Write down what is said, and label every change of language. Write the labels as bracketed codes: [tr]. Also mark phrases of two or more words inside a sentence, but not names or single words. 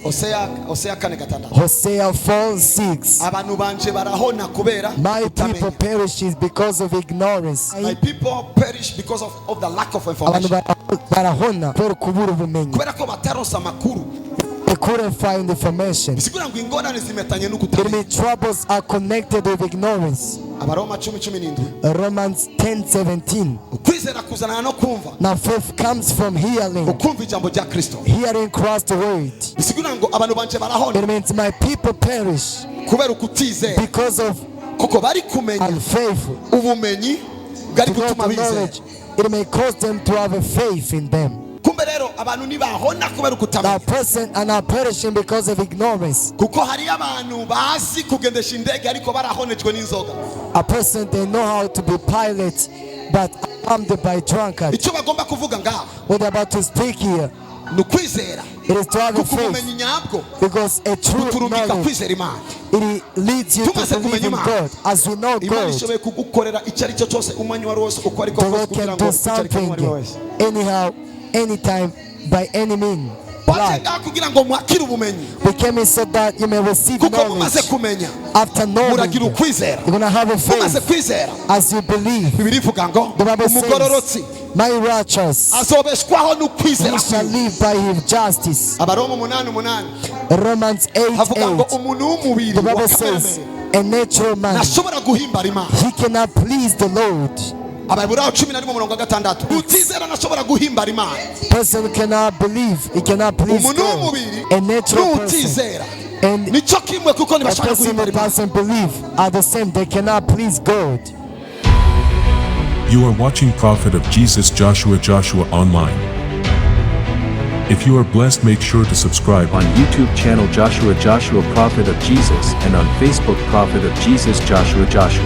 [en] Hosea 4:6. Hosea 4:6. [rn] Abantu banje barahona kubera [en] My people perishes because of ignorance. My people perish because of the lack of information. [rn] Barahona kubera kubura ubumenyi. Kubera ko bataronsa amakuru. [en] They couldn't find information. [rn] Bisigura ngo ingorane zimetanye no [en] Enemy [rn] kutamenya. [en] troubles are connected with ignorance. [rn] Abaroma 10:17. [en] Romans 10:17. [rn] Ukwizera kuzana no kumva. [en] Now faith comes from hearing. [rn] Ukumva ijambo rya Kristo. [en] Hearing Christ's word. [rn] Bisigura ngo abantu banje barahona. [en] It means my people perish [rn] Kubera ukutizera. [en] because of [rn] Kuko bari kumenya [en] unfaithful. [rn] ubumenyi bwari [en] Without [rn] gutuma [en] the [rn] bizera. [en] knowledge, it may cause them to have a faith in them. [rn] Kumbe rero abantu nibahona kubera ukutamenya. [en] That person are not perishing because of ignorance. [rn] Kuko hari abantu bazi kugendesha indege ariko barahonejwe n'inzoga. [en] A person they know how to be pilot but harmed by drunkard. [rn] Icyo bagomba kuvuga ngaho [en] What they're about to speak here, [rn] ni ukwizera. [en] it is to have a [rn] Kuko [en] faith, [rn] ubumenyi nyabwo [en] because a true [rn] buturungika [en] knowledge, [rn] kwizera Imana. [en] it leads you to [rn] Tumaze [en] believe [rn] kumenya [en] in [rn] Imana. [en] God. As we know [rn] Imana [en] God, [rn] ishoboye kugukorera icyo ari cyo cyose umwanya wari wose uko ariko [en] the [rn] kose [en] Lord [rn] kugira [en] can [rn] ngo [en] do [rn] ucyarike uwo ari we [en] something [rn] wese. [en] anyhow, anytime, by any means. [rn] Baje ngaho kugira ngo mwakire ubumenyi. [en] We came in so that you may receive [rn] Kuko mumaze [en] knowledge. [rn] kumenya [en] After knowing, [rn] muragira [en] you're [rn] ukwizera. [en] going to have a [rn] Mumaze [en] faith [rn] kwizera [en] as you believe. [rn] Bibiliya ivuga ngo [en] The Bible [rn] umugororotsi [en] says, my righteous, [rn] azobeshwaho n'ukwizera [en] he shall [rn] kwiwe. [en] live by his justice. [rn] Abaroma 8:8 [en] Romans [rn] havuga ngo [en] 8:8. [rn] umuntu w'umubiri [en] The [rn] wa [en] Bible says, [rn] kamere [en] a natural man, [rn] ntashobora guhimbara Imana. [en] he cannot please the Lord. [rn] Abaheburayo 11:6 utizera ntashobora guhimbara Imana. [en] Person cannot believe, he cannot please [rn] Umuntu [en] God. [rn] w'umubiri [en] A natural person [rn] n'utizera [en] and [rn] nicyo kimwe kuko [en] a [rn] ntibashobora [en] person [rn] guhimbara [en] who [rn] Imana. [en] doesn't believe are the same. They cannot please God. You are watching Prophet of Jesus Joshua Online. If you are blessed, make sure to subscribe on YouTube channel Joshua Prophet of Jesus and on Facebook Prophet of Jesus Joshua.